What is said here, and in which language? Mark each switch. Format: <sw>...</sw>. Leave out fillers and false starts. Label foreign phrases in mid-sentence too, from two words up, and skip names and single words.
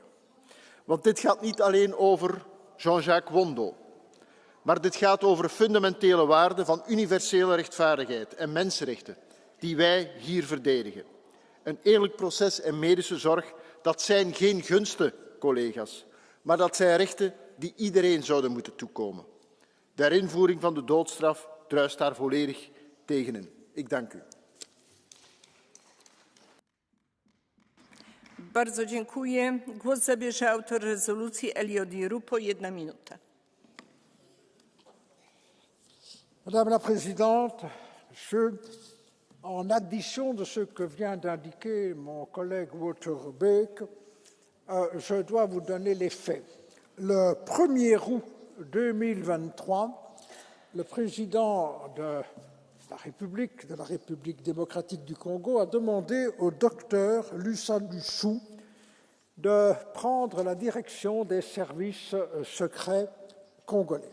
<nl>Want dit gaat niet alleen over Jean-Jacques Wondo, maar dit gaat over fundamentele waarden van universele rechtvaardigheid en mensenrechten die wij hier verdedigen. Een eerlijk proces en medische zorg, dat zijn geen gunsten, collega's, maar dat zijn rechten die iedereen zouden moeten toekomen. De herinvoering van de doodstraf druist daar volledig tegenin. Ik dank u.</nl> <pl>Bardzo dziękuję. Głos zabierze autor rezolucji Elio Di Rupo. 1 minuta.</pl> <fr>Madame la Présidente, en addition de ce que vient d'indiquer mon collègue Wouter Beek, je dois vous donner les faits. Le 1er août 2023, le président de la République démocratique du Congo, a demandé au docteur Lusa Lussou de prendre la direction des services secrets congolais.</fr>